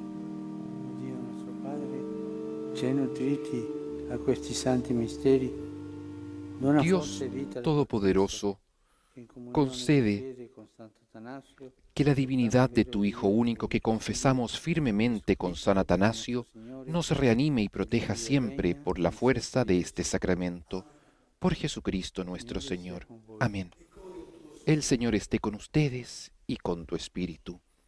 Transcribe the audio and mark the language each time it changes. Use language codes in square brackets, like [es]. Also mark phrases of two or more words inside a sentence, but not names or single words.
[it] Dio nostro Padre, ci hai nutriti a questi santi misteri, dona [es] Dios [it] forza e vita [es] Todopoderoso, [it] che in comunione [es] concede [it] di fede con Santo Atanasio, [es] que la divinidad de tu Hijo único que confesamos firmemente con San Atanasio nos reanime y proteja siempre por la fuerza de este sacramento. Por Jesucristo nuestro Señor. Amén. El Señor esté con ustedes y con tu espíritu.